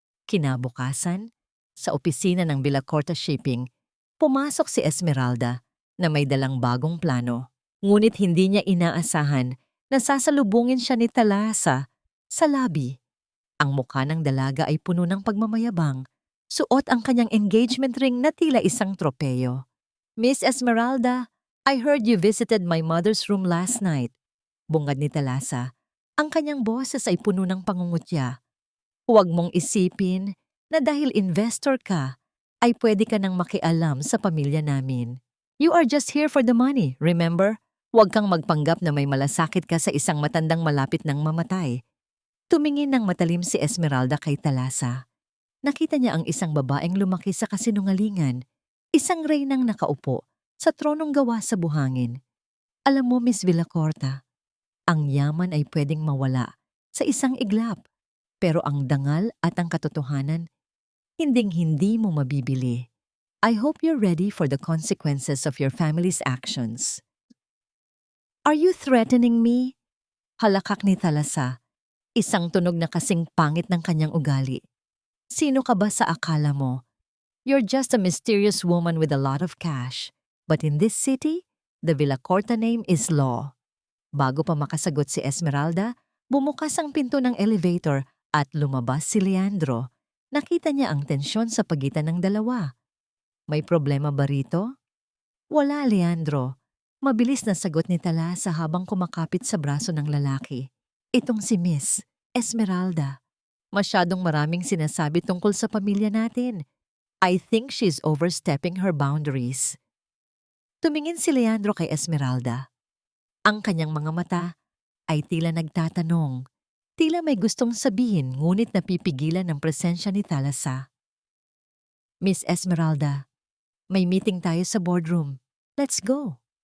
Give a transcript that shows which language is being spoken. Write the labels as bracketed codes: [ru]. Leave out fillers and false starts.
[tl] Kinabukasan, sa opisina ng Villacorta Shipping, pumasok si Esmeralda na may dalang bagong plano. Ngunit hindi niya inaasahan na sasalubungin siya ni Thalassa sa lobby. Ang mukha ng dalaga ay puno ng pagmamayabang. Suot ang kanyang engagement ring na tila isang tropeyo. [en] Miss Esmeralda, I heard you visited my mother's room last night. [tl] Bungad ni Thalassa. Ang kanyang boses ay puno ng pangungutya. Huwag mong isipin na dahil investor ka, ay pwede ka nang makialam sa pamilya namin. [en] You are just here for the money, remember? [tl] Huwag kang magpanggap na may malasakit ka sa isang matandang malapit ng mamatay. Tumingin ng matalim si Esmeralda kay Thalassa. Nakita niya ang isang babaeng lumaki sa kasinungalingan, isang reynang nakaupo sa tronong gawa sa buhangin. Alam mo, Miss Villacorta, ang yaman ay pwedeng mawala sa isang iglap, pero ang dangal at ang katotohanan, hinding-hindi mo mabibili. [en] I hope you're ready for the consequences of your family's actions. Are you threatening me? [tl] Halakak ni Thalassa, isang tunog na kasing pangit ng kanyang ugali. Sino ka ba sa akala mo? [en] You're just a mysterious woman with a lot of cash. But in this city, the Villacorta name is law. [tl] Bago pa makasagot si Esmeralda, bumukas ang pinto ng elevator at lumabas si Leandro. Nakita niya ang tensyon sa pagitan ng dalawa. May problema ba rito? Wala, Leandro. Mabilis na sagot ni Thalassa habang kumakapit sa braso ng lalaki. Itong si Miss Esmeralda. Masyadong maraming sinasabi tungkol sa pamilya natin. [en] I think she's overstepping her boundaries. [tl] Tumingin si Leandro kay Esmeralda. Ang kanyang mga mata ay tila nagtatanong. Tila may gustong sabihin ngunit napipigilan ng presensya ni Thalassa. Miss Esmeralda, may meeting tayo sa boardroom. [en] Let's go.